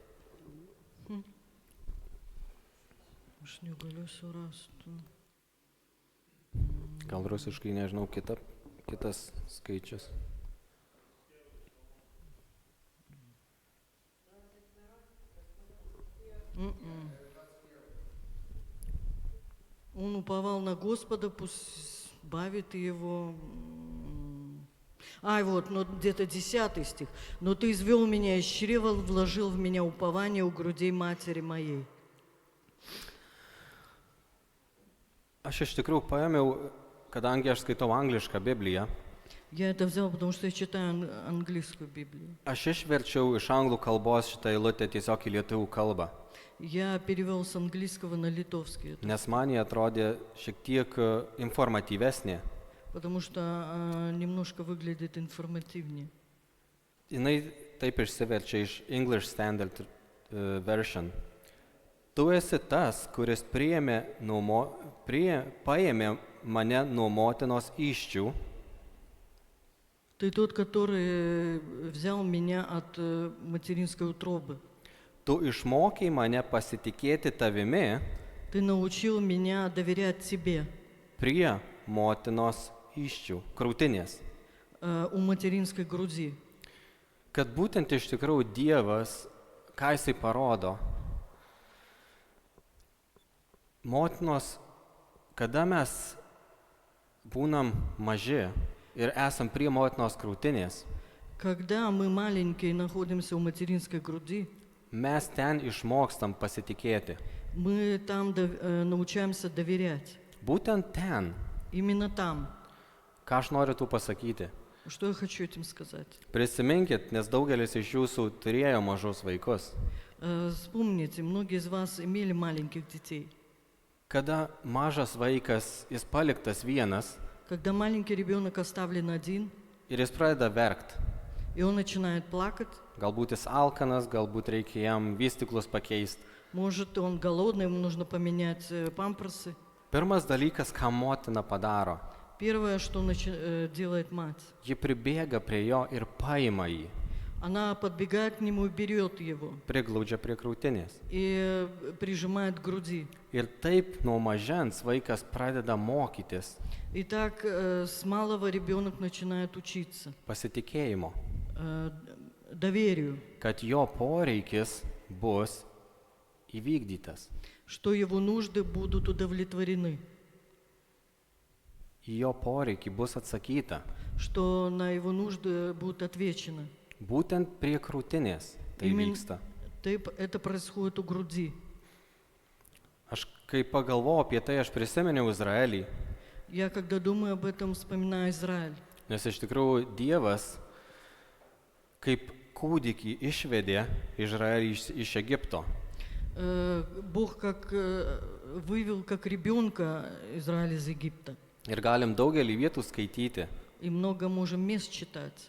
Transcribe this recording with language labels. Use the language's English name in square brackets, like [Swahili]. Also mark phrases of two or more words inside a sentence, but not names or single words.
[Lithuanian] Aš negaliu surasti. Gal rusiškai, nežinau, kitas skaičius. [Russian] Он уповал на Господа, пусть бавит его. Вот, где-то 10 стих. «Но ты извел меня из чрева, вложил в меня упование у грудей матери моей». [Lithuanian] Aš iš tikrųjų paėmiau, kadangi aš skaitau anglišką Bibliją, [Russian] Я это взял, потому что я читаю английскую Библию. [Lithuanian] aš išverčiau iš anglų kalbos šitą eilutę tiesiog į lietuvių kalbą. [Russian] Я перевел с английского на литовский, [Lithuanian] Nes man jie atrodė šiek tiek informatyvesnė. [Russian] потому что немножко выглядит информативнее. [Lithuanian] Jinai taip išsiverčia iš English Standard Version. Tu esi tas, kuris paėmė mane nuo motinos įsčių. [Russian] Ты тот, который взял меня от материнской утробы. [Lithuanian] Tu išmokei mane pasitikėti tavimi [Russian] Ты научил меня доверять тебе [Lithuanian] prie motinos įsčių, krūtinės. [Russian] у материнской груди. [Lithuanian] Kad būtent iš tikrųjų Dievas, ką jisai parodo, motinos, kada mes būnam maži ir esam prie motinos krūtinės, [Russian] Когда мы маленькие находимся в материнской груди, [Lithuanian] mes ten išmokstam pasitikėti. [Russian] мы там научаемся доверять. [Lithuanian] Būtent ten, [Russian] Именно там. [Lithuanian] ką aš noriu tu pasakyti. [Russian] Что я хочу этим сказать? [Lithuanian] Prisiminkit, nes daugelis iš jūsų turėjo mažus vaikus. [Russian] Вспомните, многие из вас имели маленьких детей. [Lithuanian] Kada mažas vaikas, jis paliktas vienas [Russian] Когда маленький ребенок оставлен один, [Lithuanian] ir jis pradeda verkt. [Russian] и он начинает плакать, [Lithuanian] Galbūt jis alkanas, galbūt reikia jam vystiklus pakeisti. [Russian] может, он голодный, ему нужно поменять памперсы. [Lithuanian] Pirmas dalykas, ką motina padaro, [Russian] Первое, что делает мать, [Lithuanian] ji pribėga prie jo ir paima jį, [Russian] она подбегает к нему и берет его, [Lithuanian] priglaudžia prie krūtinės. [Russian] и прижимает к груди. [Lithuanian] Ir taip nuo mažens vaikas pradeda mokytis [Russian] И так с малого ребенок начинает учиться [Lithuanian] pasitikėjimo, [Russian] доверию, [Lithuanian] kad jo poreikis bus įvykdytas. [Russian] что его нужды будут удовлетворены, [Lithuanian] Į jo poreikį bus atsakyta. [Russian] что на его нужды будет отвечено. [Lithuanian] Būtent prie krūtinės tai vyksta. [Russian] Это происходит у груди. [Lithuanian] Aš kai pagalvojau apie tai, aš prisiminiau Izraelį, [Russian] Я, когда думаю об этом, вспоминаю Израиль. [Lithuanian] nes iš tikrųjų Dievas kaip kūdikį išvedė Izraelį iš Egipto. [Russian] Бог вывел как ребенка Израиль из Египта. [Lithuanian] Ir galim daugelį vietų skaityti, [Russian] И много можем мест читать.